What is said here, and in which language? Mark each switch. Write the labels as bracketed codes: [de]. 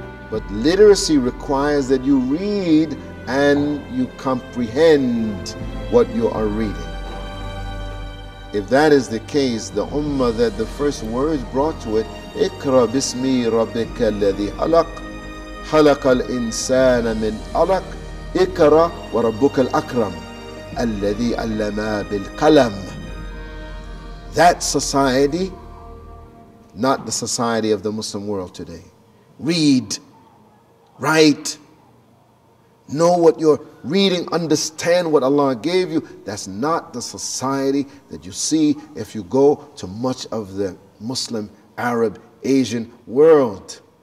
[en] But literacy requires that you read and you comprehend what you are reading. If that is the case, the ummah that the first words brought to it, [ar] Iqra bismi rabbika alladhi khalaq, خلق الإنسان من علق اقرأ وربك الأكرم الذي علم بالقلم. [en] That society, not the society of the Muslim world today. Read, write, know what you're reading, understand what Allah gave you. That's not the society that you see if you go to much of the Muslim, Arab, Asian world.